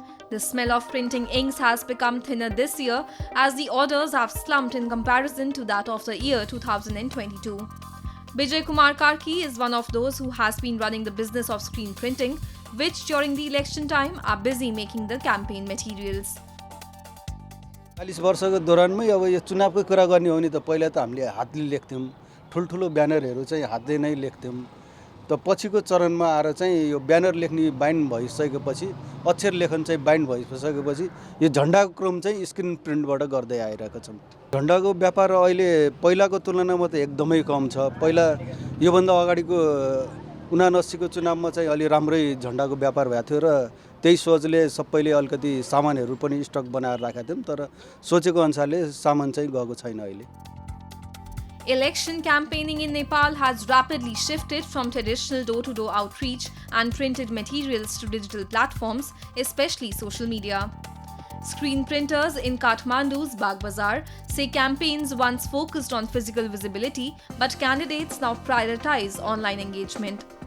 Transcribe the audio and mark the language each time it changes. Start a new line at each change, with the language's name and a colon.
English: The smell of printing inks has become thinner this year as the orders have slumped in comparison to that of the year 2022. Bijay Kumar Karki is one of those who has been running the business of screen printing, which during the election time are busy making the campaign materials.
Nepali: 40 वर्षको दौरानमै अब यो चुनावको कुरा गर्ने हो नि त पहिला त हामीले हातले लेख्थ्यौं, ठुलठुलो ब्यानरहरू चाहिँ हातले नै लेख्थ्यौं। त पछिको चरणमा आएर चाहिँ यो ब्यानर लेख्ने बाइन्ड भइसकेपछि अक्षर लेखन चाहिँ बाइन्ड भइसकेपछि यो झण्डाको क्रम चाहिँ स्क्रिन प्रिन्टबाट गर्दै आइरहेको छौं। झण्डाको व्यापार अहिले पहिलाको तुलनामा त एकदमै कम छ। पहिला योभन्दा अगाडिको 79 को चुनावमा चाहिँ अलि राम्रै झण्डाको व्यापार भएको थियो र त्यही सोचले सबैले अलिकति सामानहरू पनि स्टक बनाएर राखेका थियौं, तर सोचेको अनुसारले सामान चाहिँ गएको छैन अहिले।
English: Election campaigning in Nepal has rapidly shifted from traditional door-to-door outreach and printed materials to digital platforms, especially social media. Screen printers in Kathmandu's Bagh Bazaar say campaigns once focused on physical visibility, but candidates now prioritize online engagement.